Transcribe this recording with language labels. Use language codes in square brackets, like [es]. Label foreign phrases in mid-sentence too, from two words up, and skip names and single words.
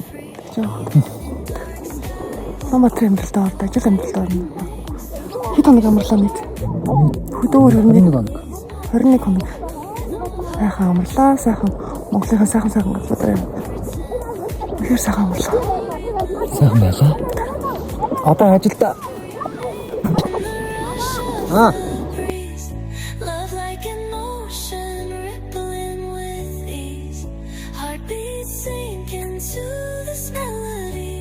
[mn] Улаанбаатар амьдралдаа ордог, ажил амьдралдаа орно. Хэд хоног амарлаа нийт? Хөдөө 21 хоног. Сайхан амарлаа, сайхан Монголынхаа сайхан газар. Үнэхээр сайхан амарлаа. Сайхан байлаа. Одоо ажилдаа. [en] Love like an ocean rippling with ease. Heartbeats sink into this melody.